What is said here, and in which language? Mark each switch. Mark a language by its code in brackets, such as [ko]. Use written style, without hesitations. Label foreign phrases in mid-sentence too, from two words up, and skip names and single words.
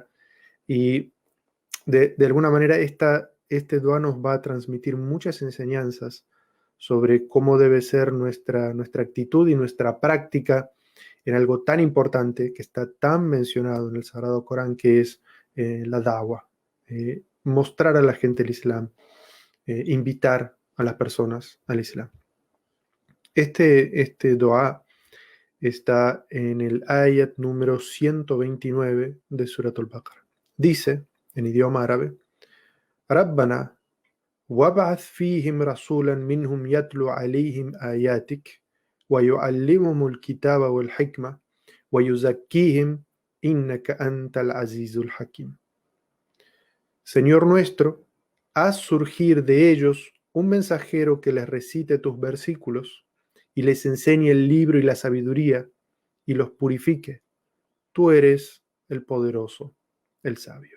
[es] Y de alguna manera este dua nos va a transmitir muchas enseñanzas sobre cómo debe ser nuestra actitud y nuestra práctica en algo tan importante que está tan mencionado en el Sagrado Corán, que es la da'wah, mostrar a la gente el Islam, invitar a las personas al Islam. Este dua está en el ayat número 129 de Surat al-Baqarah. Dice, en idioma árabe: [ar] ربنا وابعث فيهم رسولا منهم يتلو عليهم آياتك ويعلمهم الكتاب والحكمة ويزكيهم إنك أنت العزيز الحكيم. [es] Señor nuestro, haz surgir de ellos un mensajero que les recite tus versículos y les enseñe el libro y la sabiduría y los purifique. Tú eres el poderoso, el sabio.